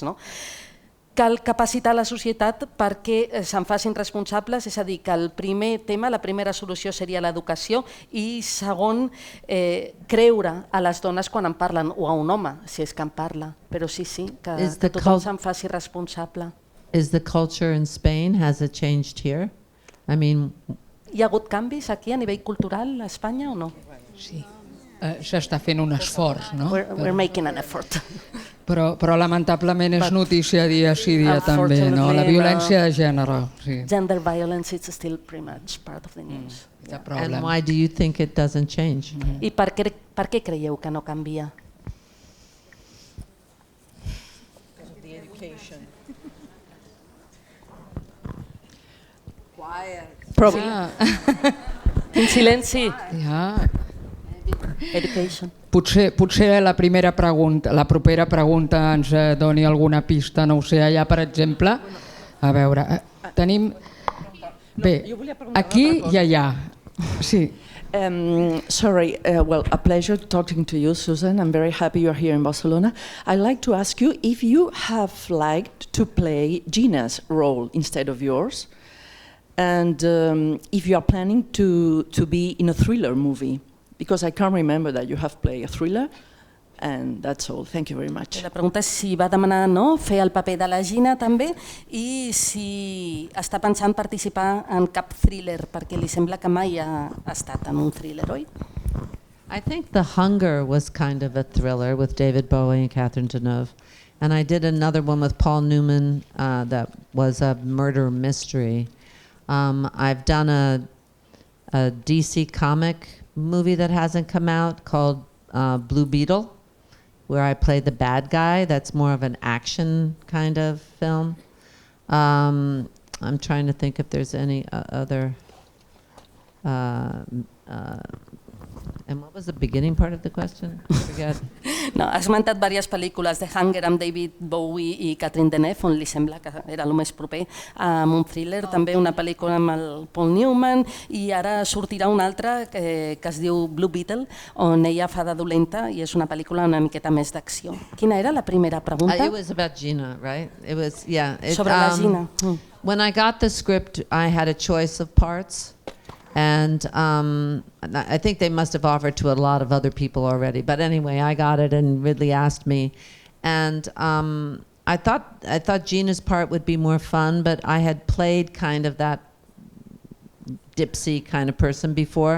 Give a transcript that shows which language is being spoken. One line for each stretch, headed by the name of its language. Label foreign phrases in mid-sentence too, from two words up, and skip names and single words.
Catalan: Cal capacitar la societat perquè se'n facin responsables, és a dir, que el primer tema, la primera solució seria l'educació, i segon, creure a les dones quan en parlen, o a un home, si és que en parla, però sí, que tothom se'n faci responsable.
English: Is the culture in Spain, has it changed here? I mean...
Catalan: Hi ha hagut canvis aquí a nivell cultural a Espanya o no? Sí, s'està fent un esforç, no?
English: We're making an effort.
Catalan: Però lamentablement és notícia dia sí dia també, no? La violència de gènere.
English: Gender violence is still pretty much part of the news. And why do you think it doesn't change?
Catalan: I per què creieu que no canvia? En silenci.
English: Education.
Catalan: Potser la propera pregunta ens doni alguna pista, no ho sé, allà per exemple. A veure, tenim... Bé, aquí i allà. Sí.
English: Sorry, well, a pleasure talking to you, Susan. I'm very happy you're here in Barcelona. I'd like to ask you if you have liked to play Gina's role instead of yours, and if you are planning to be in a thriller movie. Because I can't remember that you have played a thriller, and that's all. Thank you very much.
Catalan: La pregunta és si va demanar fer el paper de la Gina també i si està pensant participar en cap thriller, perquè li sembla que mai ha estat en un thriller, oi?
English: I think The Hunger was kind of a thriller with David Bowie and Catherine Deneuve. And I did another one with Paul Newman that was a murder mystery. I've done a DC comic movie that hasn't come out called Blue Beetle, where I play the bad guy. That's more of an action kind of film. I'm trying to think if there's any other... and what was was the beginning part of the question? I forget.
Catalan: No, has esmentat diverses pel·lícules, The Hunger amb David Bowie i Catherine Deneuve, on li sembla que era el més proper, amb un thriller, també una pel·lícula amb el Paul Newman, i ara sortirà una altra que es diu Blue Beetle, on ella fa de dolenta i és una pel·lícula una miqueta més d'acció. Quina era la primera pregunta?
English: It was about Gina, right? It was, yeah.
Catalan: Sobre la Gina.
English: When I got the script, I had a choice of parts. And I think they must have offered to a lot of other people already. But anyway, I got it and Ridley asked me. And I thought Gina's part would be more fun, but I had played kind of that dipsy kind of person before.